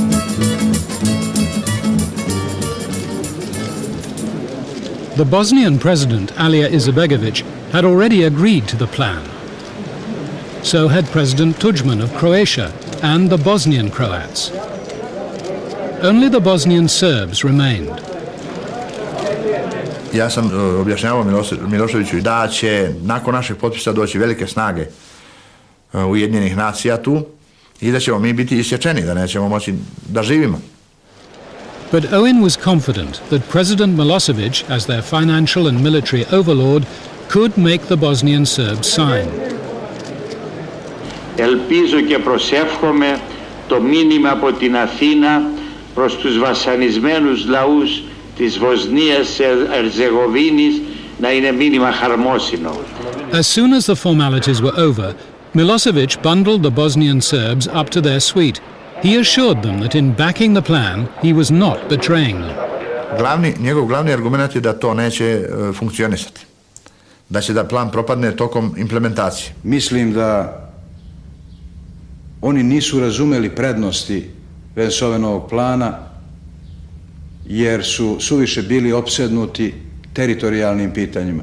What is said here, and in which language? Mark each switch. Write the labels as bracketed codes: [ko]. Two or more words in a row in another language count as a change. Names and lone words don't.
[en] The Bosnian president, Alija Izetbegović, had already agreed to the plan. So had President Tuđman of Croatia and the Bosnian Croats. Only the Bosnian Serbs remained. [sr] Ja sam objašnjavao Miloševiću da će nakon našeg potpisa doći velike snage Ujedinjenih nacija tu i da ćemo mi biti isječeni, da nećemo moći da živimo. [en] But Owen was confident that President Milošević, as their financial and military overlord, could make the Bosnian Serbs sign. [el] Ελπίζω και προσεύχομαι το μήνυμα από την Αθήνα προς τους βασανισμένους λαούς της Βοσνίας Ερζεγοβίνης να είναι μήνυμα χαρμόσυνο. [en] As soon as the formalities were over, Milošević bundled the Bosnian Serbs up to their suite. He assured them that in backing the plan, he was not betraying them. [sr] Njegov glavni argument je da to neće funkcionisati. Da će da plan propadne tokom implementacije. Mislim da oni nisu razumeli prednosti Vensovenovog plana jer su suviše bili opsednuti teritorijalnim pitanjima.